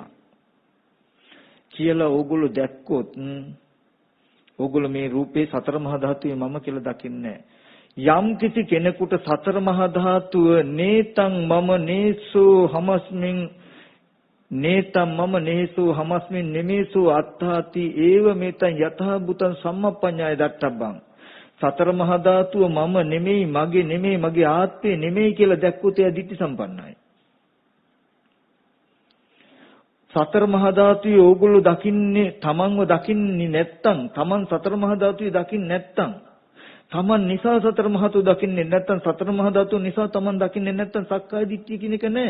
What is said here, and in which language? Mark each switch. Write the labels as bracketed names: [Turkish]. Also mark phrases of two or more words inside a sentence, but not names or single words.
[Sinhala] කියලා ඕගොල්ලෝ දැක්කොත් ඕගොල්ලෝ මේ රූපේ සතර මහා ධාතුවේ මම කියලා දකින්නේ යම් කිසි කෙනෙකුට සතර මහා ධාතුව [Pali] නේතං මම නේසෝ හමස්මින් නේතං මම නේසෝ හමස්මින් නෙමේසෝ අත්තාති ඒව මේතං යතහ බුතං සම්මප්පඤ්ඤාය දත්තබ්බං [Sinhala] සතර මහා ධාතුව මම නෙමෙයි මගේ ආත්මේ නෙමෙයි කියලා දැක්කොත් එයා ditthi සම්පන්නයි. සතර මහා ධාතුවේ ඕගොල්ලෝ දකින්නේ තමන්ව දකින්නේ නැත්තම් තමන් සතර මහා ධාතුවේ දකින්නේ නැත්තම් තමන් නිසා සතර මහා ධාතුව දකින්නේ නැත්තම් සතර මහා ධාතුව නිසා තමන් දකින්නේ නැත්තම් සක්කාය දිට්ඨිය කියන එක නෑ.